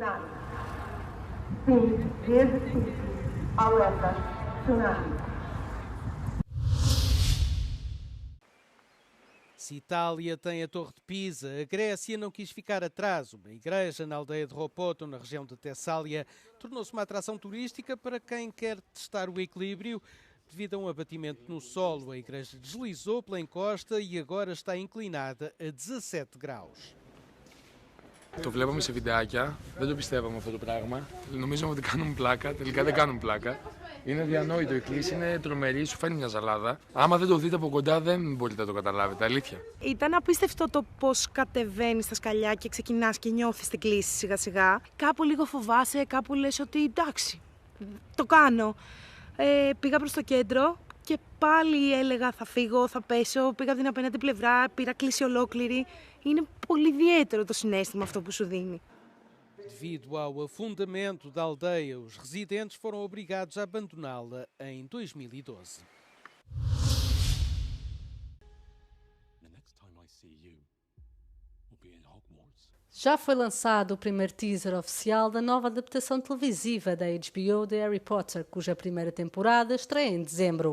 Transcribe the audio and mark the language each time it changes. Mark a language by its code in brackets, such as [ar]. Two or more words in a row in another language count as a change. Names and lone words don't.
[pt] Se Itália tem a Torre de Pisa, a Grécia não quis ficar atrás. Uma igreja na aldeia de Ropoto, na região de Tessália, tornou-se uma atração turística para quem quer testar o equilíbrio. Devido a um abatimento no solo, a igreja deslizou pela encosta e agora está inclinada a 17 graus. [el] Το βλέπαμε σε βιντεάκια, δεν το πιστεύαμε αυτό το πράγμα. Νομίζαμε ότι κάνουν πλάκα, τελικά δεν κάνουν πλάκα. Είναι αδιανόητο, η κλίση είναι τρομερή, σου φαίνει μια ζαλάδα. Άμα δεν το δείτε από κοντά δεν μπορείτε να το καταλάβετε, αλήθεια. Ήταν απίστευτο το πώς κατεβαίνεις στα σκαλιά και ξεκινάς και νιώθεις την κλίση σιγά σιγά. Κάπου λίγο φοβάσαι, κάπου λες ότι εντάξει, το κάνω. Πήγα προς το κέντρο και πάλι έλεγα θα fύγω, θα pέσω, πήγα από την απέναντι πλευρά, pira κλίση olócliri. Είναι πολύ ιδιαίτερο το συναίσθημα αυτό που σου δίνει. [pt] Devido ao afundamento da aldeia, os residentes foram obrigados a abandoná-la em 2012. Já foi lançado o primeiro teaser oficial da nova adaptação televisiva da HBO de Harry Potter, cuja primeira temporada estreia em dezembro.